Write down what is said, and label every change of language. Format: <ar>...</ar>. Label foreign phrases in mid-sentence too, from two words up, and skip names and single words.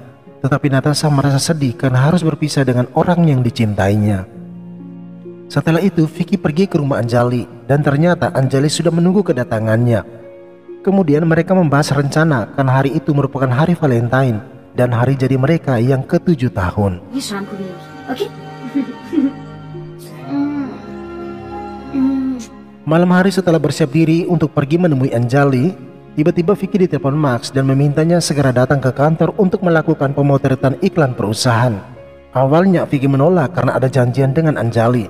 <id>Tetapi Natasha merasa sedih karena harus berpisah dengan orang yang dicintainya. Setelah itu, Vicky pergi ke rumah Anjali dan ternyata Anjali sudah menunggu kedatangannya. Kemudian mereka membahas rencana karena hari itu merupakan hari Valentine dan hari jadi mereka yang ke-7 tahun.</id> <hi>ये शाम को भी ओके</hi> <id>Malam hari setelah bersiap diri untuk pergi menemui Anjali, tiba-tiba Vicky ditelepon Max dan memintanya segera datang ke kantor untuk melakukan pemotretan iklan perusahaan. Awalnya Vicky menolak karena ada janjian dengan Anjali.</id>